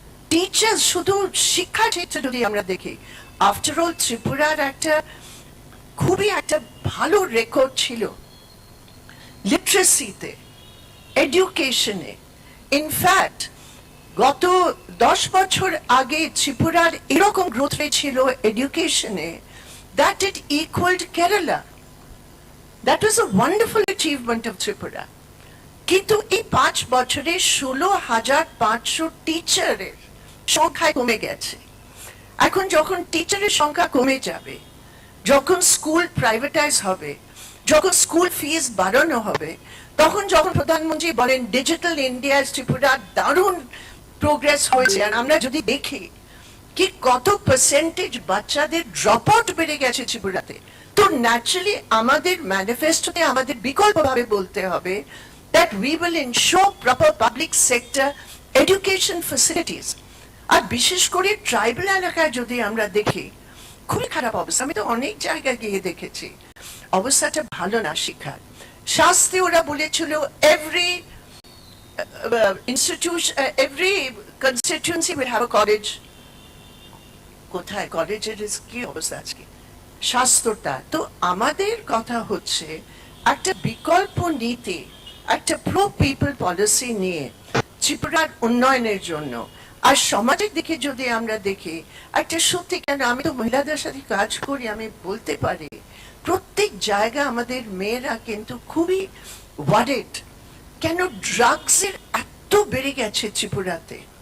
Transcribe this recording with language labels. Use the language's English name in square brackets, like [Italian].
[Bangla] Teachers, শুধু শিক্ষা ক্ষেত্রে যদি আমরা দেখি, আফটার অল ত্রিপুরার একটা খুবই একটা ভালো রেকর্ড ছিল লিটারেসিতে, এডুকেশনে। ইনফ্যাক্ট গত 10 বছর আগে ত্রিপুরার এরকম গ্রোথ রেট ছিল এডুকেশনে [English] that it equaled Kerala. That was a wonderful achievement of Tripura. [Bangla] কিন্তু এই 5 বছরে 16,500 টিচারের সংখ্যা কমে গেছে। এখন যখন টিচারের সংখ্যা কমে যাবে, যখন স্কুল প্রাইভেটাইজ হবে, যখন স্কুল ফিস বাড়ানো হবে, তখন যখন প্রধানমন্ত্রী বলেন ডিজিটাল ইন্ডিয়া ত্রিপুরা দারুণ প্রোগ্রেস হয়েছে, আর আমরা যদি দেখি কি কত পার্সেন্টেজ বাচ্চাদের ড্রপ আউট বেড়ে গেছে ত্রিপুরাতে, তো ন্যাচারালি আমাদের ম্যানিফেস্টোতে আমাদের বিকল্পভাবে বলতে হবে [English] that we will ensure proper public sector education facilities. [Bangla] আর বিশেষ করে ট্রাইবাল এলাকায় যদি আমরা দেখি খুবই খারাপ অবস্থা। আমি তো অনেক জায়গায় গিয়ে দেখেছি অবস্থাটা ভালো না শিক্ষার। শাস্তি ওরা বলেছিল [English] every institution, every constituency will have a college. [Bangla] কোথায় কলেজের কি অবস্থা আজকে স্বাস্থ্যটা? তো আমাদের কথা হচ্ছে একটা বিকল্প নীতি, একটা প্রো পিপল পলিসি নিয়ে ত্রিপুরার উন্নয়নের জন্য। আর সমাজের দিকে যদি আমরা দেখি, একটা সত্যি, কেন আমি তো মহিলাদের সাথে কাজ করি, আমি বলতে পারি প্রত্যেক জায়গা আমাদের মেয়েরা কিন্তু খুবই ওয়ারিড, কেন ড্রাগসের এত বেড়ে গেছে ত্রিপুরাতে।